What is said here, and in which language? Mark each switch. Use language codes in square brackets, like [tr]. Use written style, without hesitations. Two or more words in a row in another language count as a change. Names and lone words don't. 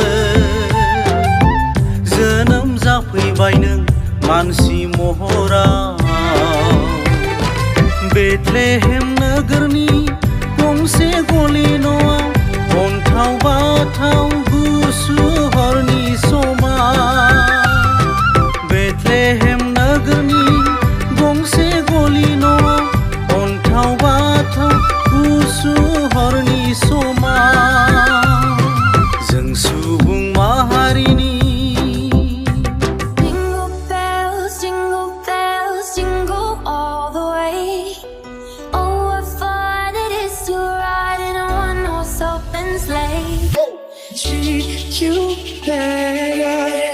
[brx] जोनोम जाफैबाय नों मानसि महराव बेथलेहेम नोगोरनि गंसे गलि न'आव अन्थाव बाथाव गुसु हरनि समा बेथलेहेम नोगोरनि गंसे गलि न'आव अन्थाव बाथाव गुसु हरनि समा जों सुबुं माहारिनि [en] Jingle bells, jingle all the way. Oh, what fun it is to ride in a one-horse open sleigh. Treat you better.